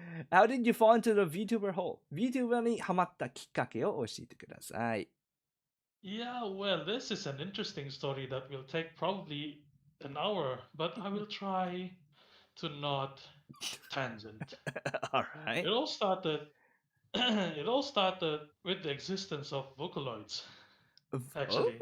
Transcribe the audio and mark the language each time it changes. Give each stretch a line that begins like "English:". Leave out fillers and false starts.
English: How did you fall into the VTuber hole?
Japanese: VTuber にハマったきっかけを教えてください。
English: Yeah, well, this is an interesting story that will take probably an hour, but I will try to not tangent. All right. It all started it all started with the existence of Vocaloids, actually.